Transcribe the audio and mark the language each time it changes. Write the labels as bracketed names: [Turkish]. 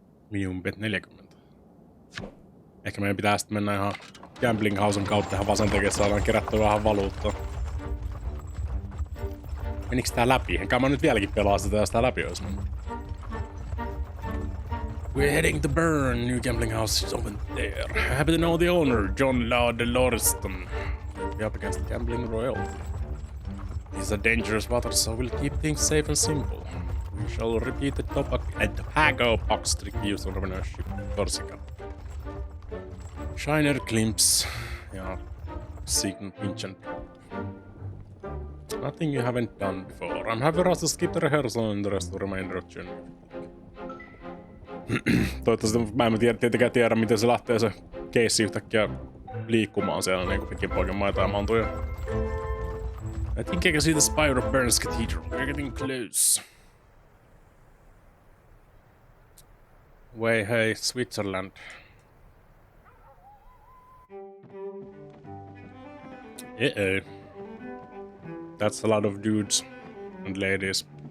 [English] Minimum bet 40. [Finnish] Ehkä meidän pitää sitten mennä ihan gambling housen kautta ihan vasen että saadaan kerättyä vähän valuuttaa. Meniks tää läpi? Enkä mä nyt vieläkin pelaa sitä, jos tää läpi ois mennyt. [English] We're heading to Bern. New gambling house is open there. I happen to know the owner, John Laud Lorston. We're up against gambling royalty. These are dangerous waters, so we'll keep things safe and simple. We shall repeat the tobacco box trick used on Revenue ship Corsica. Shiner Glimpse. Yeah. Sign pinch and drop. Nothing you haven't done before. I'm happy to skip the rehearsal and the rest of the remainder of journey. [Finnish] Toivottavasti mä en tietenkään tiedä, miten se lähtee se keissi yhtäkkiä liikkumaan siellä niinku pitkin poikin maita ja mantuja. [English] I think I can see the spire of Bern's Cathedral. We're getting close. Way hey, Switzerland. That's a lot of dudes and ladies.